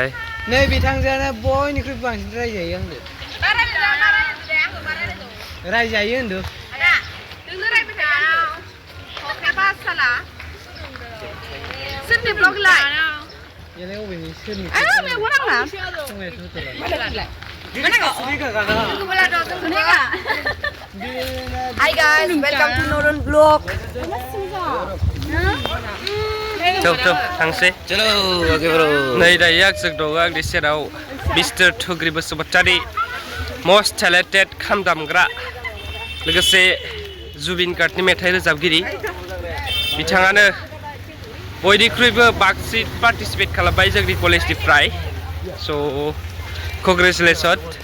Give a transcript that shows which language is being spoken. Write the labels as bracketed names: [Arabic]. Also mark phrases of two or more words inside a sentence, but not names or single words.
[Bodo] नै बिथांजोआनो बयनिख्रुइ बांसिन रायजायो आंनो रायजायो होनदों सोरनि ब्लग लाय यालाय अबेनि सोरनि मेगन आंना [English] Hi guys, welcome to Narun'sVlogs. Tuh, [Bodo] थांसै [Hindi] चलो आगे बरो [Bodo] नै दायो जों दङ आंनि सेराव मिस्टार थुग्रि बसुमतारी [English] most talented [Bodo] खाम दामग्रा लोगोसे जुबिन गार्गनि मेथाइ रोजाबगिरि बिथाङानो बयनिख्रुइबो बांसिन पार्टिसिपेट खालामबाय जोंनि कलेजनिफ्राय स' कंग्रेचुलेसन